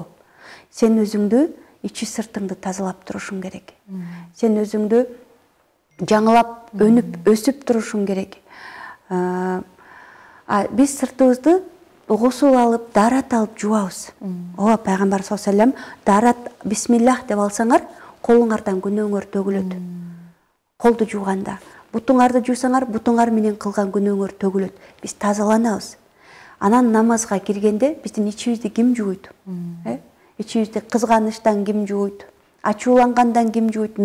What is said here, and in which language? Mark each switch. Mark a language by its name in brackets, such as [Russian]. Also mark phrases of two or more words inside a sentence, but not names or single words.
[Kyrgyz] Сен өзүңдү, ичи сыртыңды тазалап турушуң керек. Сен өзүңдү жаңылап, өнүп, өсүп турушуң керек. Биз сыртыбызды гусул алып, дарат алып жуабыз. Ооба, пайгамбар [Arabic] صلى الله عليه وسلم [Kyrgyz] дарат бисмиллах деп алсаңар, колуңардан күнөөңөр төгүлөт. Колду жууганда, бутуңарды жуусаңар, бутуңар менен кылган күнөөңөр төгүлөт. Биз тазаланабыз. Анан намазга киргенде биздин ичибизди ким жууйт? Ичибизди кызганычтан ким жууйт? Ачуулангандан ким жууйт?